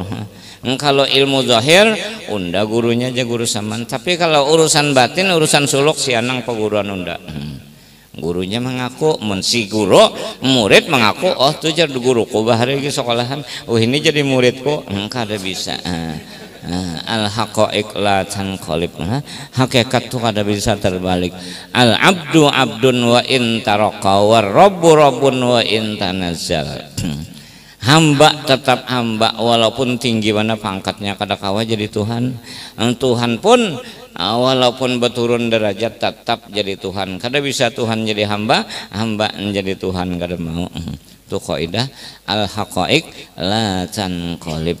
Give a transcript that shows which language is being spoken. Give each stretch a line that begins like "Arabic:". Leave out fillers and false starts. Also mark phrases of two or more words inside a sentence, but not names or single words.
Banjar: Kalau ilmu zahir unda gurunya aja guru saman tapi kalau urusan batin urusan suluk si anang peguruan unda. Gurunya mengaku mensi guru murid mengaku oh tuh jadi guruku bahari di sekolahan ini jadi muridku kada bisa
Arabic: الحقائق لا تنقلب
Banjar: hakikat tuh kada bisa terbalik
Arabic: العبد عبد وإن ترقى والرب رب وإن تنزل
Banjar: hamba tetap hamba walaupun tinggi mana pangkatnya kada kawa jadi Tuhan. Tuhan pun walaupun berturun derajat tetap jadi Tuhan. Kada bisa Tuhan jadi hamba, hamba menjadi Tuhan kada mau. Itu kaidah
Arabic: الحقائق لا تنقلب.